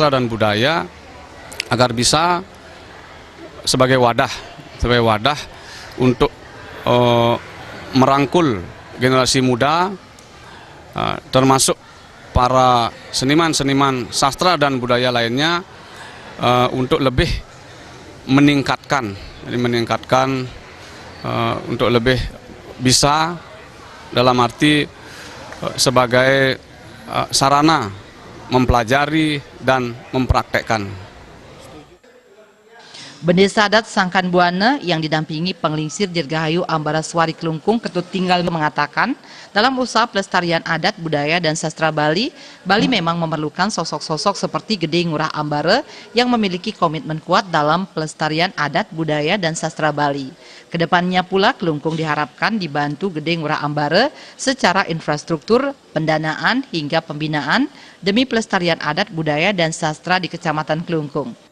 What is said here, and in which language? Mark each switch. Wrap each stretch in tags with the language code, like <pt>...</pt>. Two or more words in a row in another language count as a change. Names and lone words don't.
<id>dan budaya agar bisa sebagai wadah untuk merangkul generasi muda, termasuk para seniman-seniman sastra dan budaya lainnya untuk lebih meningkatkan untuk lebih bisa dalam arti sebagai sarana mempelajari dan mempraktekkan. Bendesa adat Sangkan Buana yang didampingi Penglingsir Dirgahayu Ambaraswari Klungkung Ketut Tinggal mengatakan, dalam usaha pelestarian adat, budaya, dan sastra Bali, Bali memang memerlukan sosok-sosok seperti Gede Ngurah Ambara yang memiliki komitmen kuat dalam pelestarian adat, budaya, dan sastra Bali. Kedepannya pula Klungkung diharapkan dibantu Gede Ngurah Ambara secara infrastruktur, pendanaan, hingga pembinaan demi pelestarian adat, budaya, dan sastra di Kecamatan Klungkung.</id>